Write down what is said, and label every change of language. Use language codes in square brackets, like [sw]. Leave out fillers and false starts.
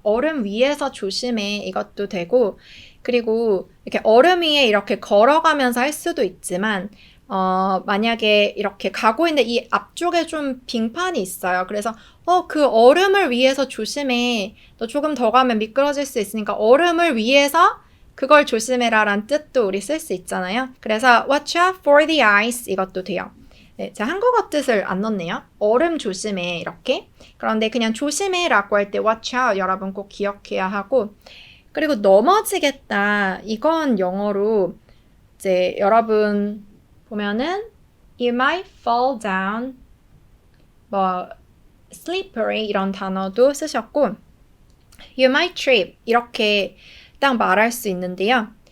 [ko] 얼음 위에서 조심해 이것도 되고 그리고 이렇게 얼음 위에 이렇게 걸어가면서 할 수도 있지만 만약에 이렇게 가고 있는데 이 앞쪽에 좀 빙판이 있어요. 그래서 그 얼음을 위해서 조심해. 너 조금 더 가면 미끄러질 수 있으니까 얼음을 위해서 그걸 조심해라 라는 뜻도 우리 쓸 수 있잖아요. [en] 그래서 watch out for the ice [ko] 이것도 돼요. 네, 제가 한국어 뜻을 안 넣었네요. 얼음 조심해 이렇게. 그런데 그냥 조심해 라고 할 때 watch out 여러분 꼭 기억해야 하고 그리고 넘어지겠다. 이건 영어로 이제 여러분 보면은 [en] you might fall down [ko] 뭐 slippery 이런 단어도 쓰셨고 [en] you might trip [ko] 이렇게 딱 말할 수 있는데요.